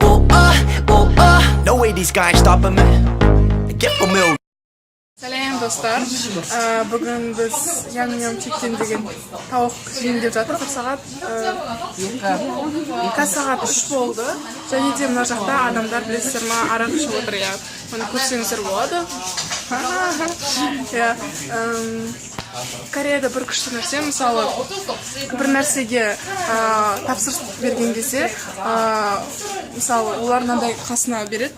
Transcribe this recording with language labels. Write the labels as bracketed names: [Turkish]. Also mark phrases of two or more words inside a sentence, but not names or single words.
[English] No way these guys stopping me. Get for me. [Kazakh] Сәлем достар. Бүгін біз ям-ям чикен деген тауық жейіндеп жатырмыз. Сағат 3 болды. Және де мына жақта адамдар білесіздер ма арақ ішіп отыр. Оны көрсеңіздер болады. Кореяда бір күшті нәрсе, мысалы, бір нәрсеге тапсырыс берген кезде, мысалы, олар мынандай қасына береді.